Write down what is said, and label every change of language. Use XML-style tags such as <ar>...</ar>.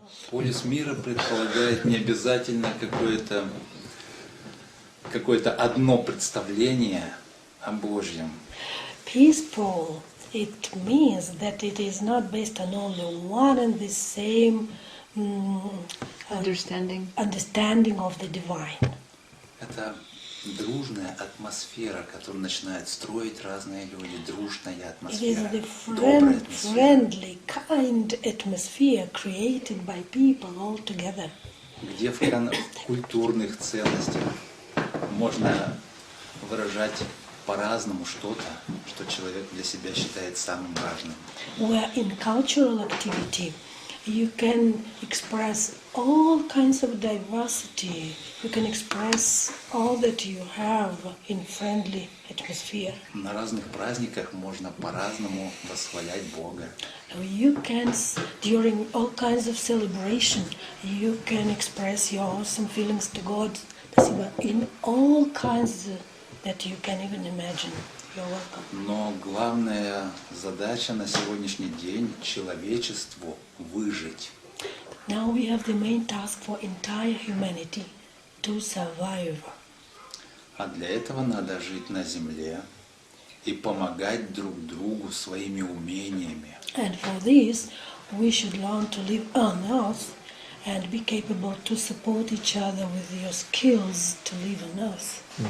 <ru>Полис мира предполагает не обязательно какое-то одно представление о Божьем.</ru> <en>Peaceful, it means that it is not based on only one and the same understanding of the divine.</en> <ru>Это дружная атмосфера, которую начинают строить разные люди. Дружная</ru> <en>It</en> <ru>атмосфера,</ru> <en>is the</en> <ru>добрая атмосфера,</ru> <en>friendly, kind atmosphere created by people all together.</en> <ru>где в культурных ценностях можно выражать по-разному что-то, что человек для себя считает самым важным.</ru> <en>Where in cultural activity you can express all kinds of diversity. You can express all that you have in friendly atmosphere.</en> <ru>На разных праздниках можно по-разному восхвалять Бога.</ru> <en>You can, during all kinds of celebration, you can express your awesome feelings to God in all kinds that you can even imagine. You're welcome.</en> <ru>Но главная задача на сегодняшний день — человечеству выжить.</ru> <en>Now we have the main task for entire humanity to survive.</en> <ru>А для этого надо жить на земле и помогать друг другу своими умениями.</ru> <en>And for this, we should learn to live on earth and be capable to support each other with your skills to live on earth.</en>